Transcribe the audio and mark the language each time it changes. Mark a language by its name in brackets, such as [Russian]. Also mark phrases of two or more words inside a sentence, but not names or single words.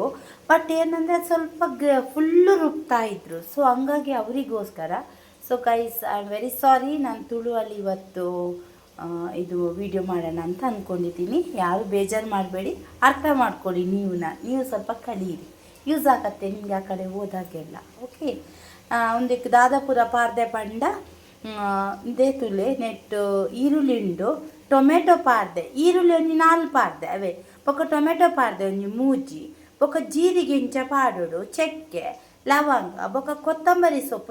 [Kannada] ಬಟ್ ಏನಂದರೆ ಅದು ಸ್ವಲ್ಪ ಫುಲ್ಲು ರುಬ್ತಾಯಿದ್ರು. ಸೊ ಹಂಗಾಗಿ ಅವರಿಗೋಸ್ಕರ. [English] so guys, I am very sorry. [Kannada] ನಾನು ತುಳುವಲ್ಲಿ ಇವತ್ತು ಇದು ವಿಡಿಯೋ ಮಾಡೋಣ ಅಂತ ಅಂದ್ಕೊಂಡಿದ್ದೀನಿ. ಯಾರು ಬೇಜಾರು ಮಾಡಬೇಡಿ, ಅರ್ಥ ಮಾಡ್ಕೊಳ್ಳಿ. ನೀವು ಸ್ವಲ್ಪ ಕಲೀರಿ, ಯೂಸ್ ಆಗತ್ತೆ ನಿಮಗೆ ಆ ಕಡೆ ಹೋದಾಗೆಲ್ಲ. ಓಕೆ. [Tulu] ಒಂದಕ್ಕೆ ದಾದಾಪುರ ಪಾರ್ದೆ ಪಂಡ ಇದೇ ತುಲೆ ನೆಟ್ಟು ಈರುಳ್ಳಿ ಉಂಡು, ಟೊಮೆಟೊ ಪಾರ್ದೆ, ಈರುಳ್ಳಿ ಒಂಜಿ 4 ಪಾರ್ದೆ ಅವೇ, ಬೊಕ್ಕ ಟೊಮೆಟೊ ಪಾರ್ದೆ ಒಂಜಿ 3, ಬೊಕ್ಕ ಜೀರಿಗೆ ಇಂಚ ಪಾಡೋಡು, ಚಕ್ಕೆ, ಲವಂಗ, ಬೊಕ್ಕ ಕೊತ್ತಂಬರಿ ಸೊಪ್ಪು.